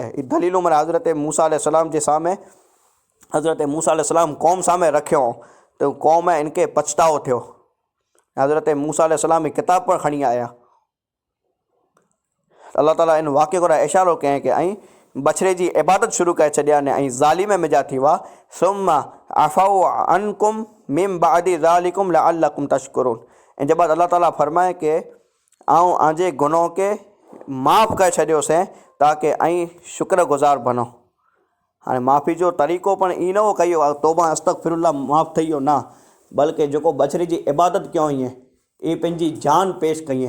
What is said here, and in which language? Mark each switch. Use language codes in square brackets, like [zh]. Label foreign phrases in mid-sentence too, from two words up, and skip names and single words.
[sd] ही दलीलूं माना हज़रत मूसा अलैहिस्सलाम जे साम्हूं हज़रत मूसा अलैहिस्सलाम क़ौम साम्हूं रखियो त क़ौम इनखे पछतावो थियो। हज़रत मूसा अलैहिस्सलाम ही किताब पर खणी आया। अल्लाह ताला इन वाक़े को इशारो कयईं कि ऐं बछड़े जी इबादत शुरू करे छॾिया ने ऐं ज़ालिम मिजा थी हुआ। [ar] ثم عفونا عنكم من بعد ذلك لعلكم تشكرون. [sd] ऐं जे बाद अल्लाह ताला फरमाए कि आंजे गुनाह के माफ़ करे छॾियोसीं ताकि ऐं शुक्रगुज़ार बनो। हाणे माफ़ी जो तरीक़ो पण ई न हो कयो तौबा अस्तग़फिरुल्लाह माफ़ थी वियो न, बल्कि जेको बछड़े जी इबादत कयूं ईअं ई पंहिंजी जान पेश कईं।